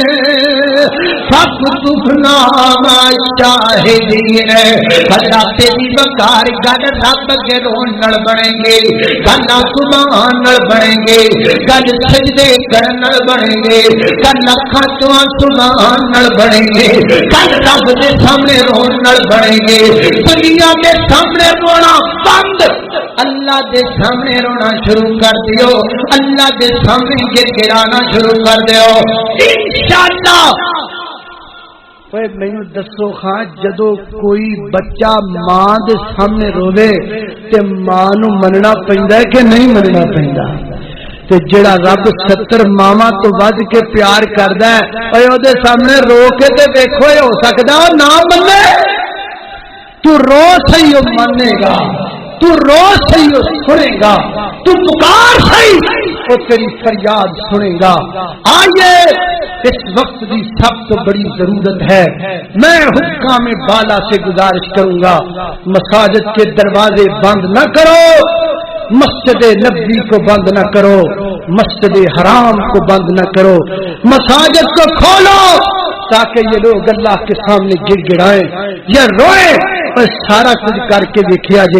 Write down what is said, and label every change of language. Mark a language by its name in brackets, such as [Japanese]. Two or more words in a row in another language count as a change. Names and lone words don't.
[Arabic] فاكتبنا مع الشاهدين۔ [Punjabi] اللہ تیری بکار گل رب کے رون نال بنیں گے، گل سبحان نال بنیں گے، گل سجدے کرن نال بنیں گے، گل اکھاں تو سبحان نال بنیں گے، گل رب دے سامنے رون نال بنیں گے۔ دنیا کے سامنے رونا بند، اللہ دے سامنے رونا شروع کر دیو، اللہ دے سامنے گڑگڑانا شروع کر دیو انشاءاللہ۔ مینوں دسو خاں جدو کوئی بچہ ماں دے سامنے روے تے ماں نو مننا پیندا ہے کہ نہیں مننا پیندا؟ تے جڑا رب 70 ماواں تو ود کے پیار کردا ہے اوے او دے سامنے رو کے تے دیکھو ہو سکدا او نہ منے؟ تو رو صحیح او مانے گا، تو رو صحیح او سنے گا، تو پکار صحیح وہ تیری فریاد سنے گا۔ [Urdu] آئیے اس وقت کی سب تو بڑی ضرورت ہے، میں حکام بالا سے گزارش کروں گا مساجد کے دروازے بند نہ کرو، مسجد نبوی کو بند نہ کرو، مسجد حرام کو بند نہ کرو، مساجد کو کھولو تاکہ یہ لوگ اللہ کے سامنے گڑ گڑائیں یا روئیں اور سارا کچھ کر کے [Punjabi] دیکھیا جے۔